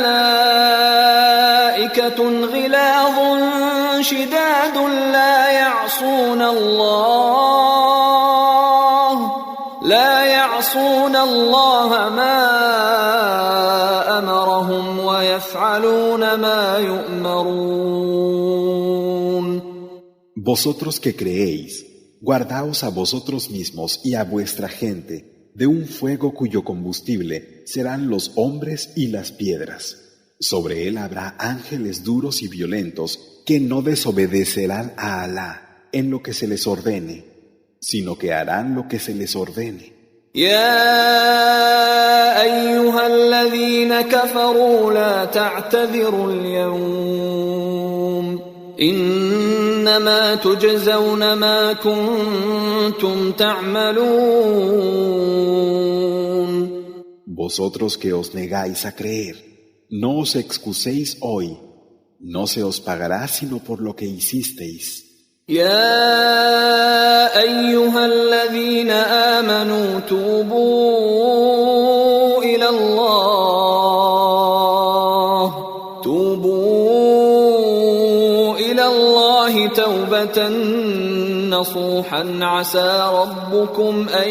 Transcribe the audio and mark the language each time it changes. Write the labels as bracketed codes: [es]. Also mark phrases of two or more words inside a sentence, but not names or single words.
[ar] ملائكة غلاظ شداد لا يعصون الله ما أمرهم ويفعلون ما يؤمرون. [es] Vosotros que creéis, guardaos a vosotros mismos y a vuestra gente de un fuego cuyo combustible serán los hombres y las piedras. Sobre él habrá ángeles duros y violentos que no desobedecerán a Alá en lo que se les ordene, sino que harán lo que se les ordene. [ar] يا أيها الذين كفروا لا تعتذروا اليوم إنما تجزون ما كنتم تعملون. [es] Vosotros que os negáis a creer, no os excuséis hoy, no se os pagará sino por lo que hicisteis. [ar] يا أيها الذين آمنوا توبوا إلى الله توبة نصوحا عسى ربكم